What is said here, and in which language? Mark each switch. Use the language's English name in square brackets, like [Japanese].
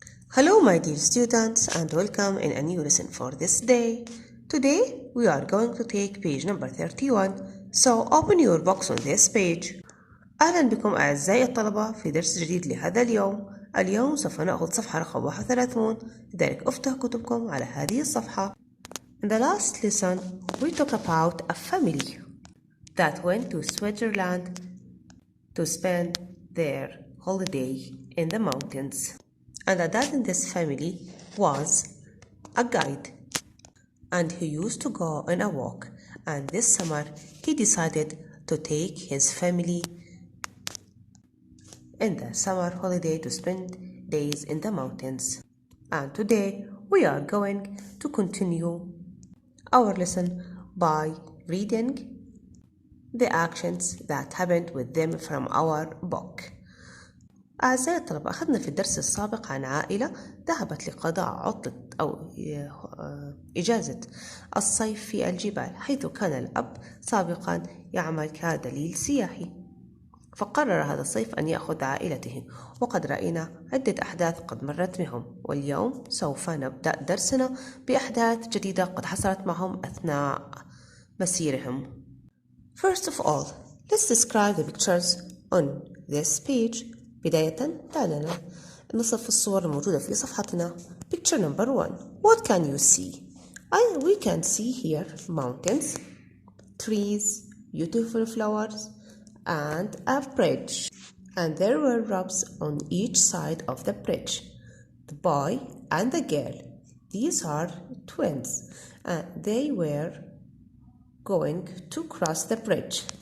[English] Hello my dear students and welcome in a new lesson for this day. Today we are going to take page number 31, so open your books on this page. [Arabic] أهلا بكم أعزائي الطلبة في درس جديد لهذا اليوم. اليوم سوف نأخذ صفحة رقم 31، لذلك افتحوا كتبكم على هذه الصفحة. [English] In the last lesson we talked about a family that went to Switzerland to spend their holiday in the mountains. And the dad in this family was a guide, and he used to go on a walk, and this summer he decided to take his family in the summer holiday to spend days in the mountains. And today we are going to continue our lesson by reading the actions that happened with them from our book. [Arabic] أعزائي الطلبة، أخذنا في الدرس السابق عن عائلة ذهبت لقضاء عطلة أو إجازة الصيف في الجبال، حيث كان الأب سابقا يعمل كدليل سياحي، فقرر هذا الصيف أن يأخذ عائلته. وقد رأينا عدة أحداث قد مرت بهم، واليوم سوف نبدأ درسنا بأحداث جديدة قد حصلت معهم أثناء مسيرهم. [English] First of all, let's describe the pictures on this page. [Arabic] بداية تعالى نصف الصور الموجودة في صفحتنا. [English] Picture number 1. What can you see? We can see here mountains, trees, beautiful flowers, and a bridge. And there were rocks on each side of the bridge. The boy and the girl, these are twins, and they were going to cross the bridge.